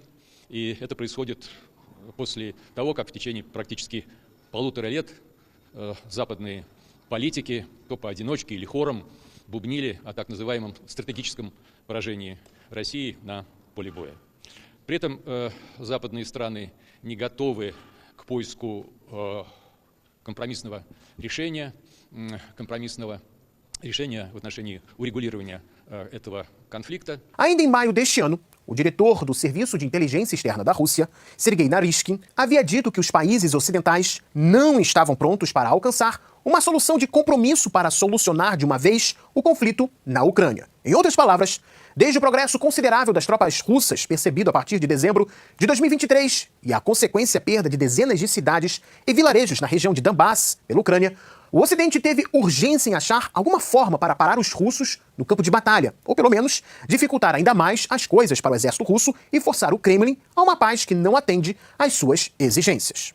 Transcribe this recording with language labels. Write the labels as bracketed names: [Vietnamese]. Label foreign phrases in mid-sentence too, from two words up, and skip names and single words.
[Russian] И это происходит после того, как в течение практически 1,5 лет западные политики, то поодиночке или хором, бубнили о так называемом стратегическом поражении России на поле боя. При этом западные страны не готовы к поиску компромиссного решения в отношении урегулирования этого конфликта. [Portuguese] Ainda em maio deste ano, o diretor do Serviço de Inteligência Externa da Rússia, Sergei Naryshkin, havia dito que os países ocidentais não estavam prontos para alcançar uma solução de compromisso para solucionar de uma vez o conflito na Ucrânia. Em outras palavras, desde o progresso considerável das tropas russas percebido a partir de dezembro de 2023 e a consequência perda de dezenas de cidades e vilarejos na região de Donbass, pela Ucrânia, o Ocidente teve urgência em achar alguma forma para parar os russos no campo de batalha, ou pelo menos dificultar ainda mais as coisas para o exército russo e forçar o Kremlin a uma paz que não atende às suas exigências.